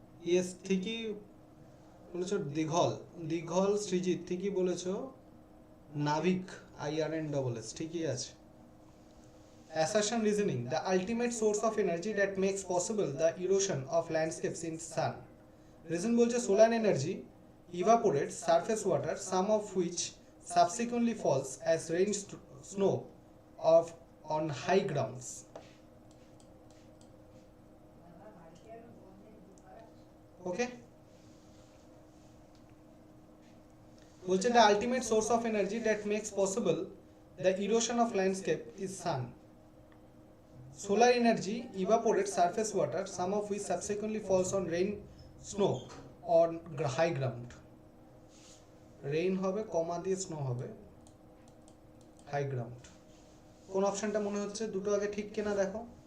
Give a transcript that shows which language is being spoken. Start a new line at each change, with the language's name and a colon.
Bangla: Yes, ঠিকই বলেছো। দীঘল সৃজিত ঠিকই বলেছো। নাভিক IRNSS ঠিকই আছে।
English: Assertion reasoning: the ultimate source of energy that makes possible the erosion of landscapes in sun. Reason
Bangla: বলছে
English: solar energy evaporates surface water, some of which subsequently falls as rain, snow on high grounds. Okay,
Bangla: বলছে
English: the ultimate source of energy that makes possible the erosion of landscape is sun. Solar energy evaporates surface water, some of which subsequently falls on rain, snow on high ground.
Bangla: Rain হবে কমা দিয়ে snow হবে, high ground. কোন অপশনটা মনে হচ্ছে? দুটো আগে ঠিক কিনা দেখো।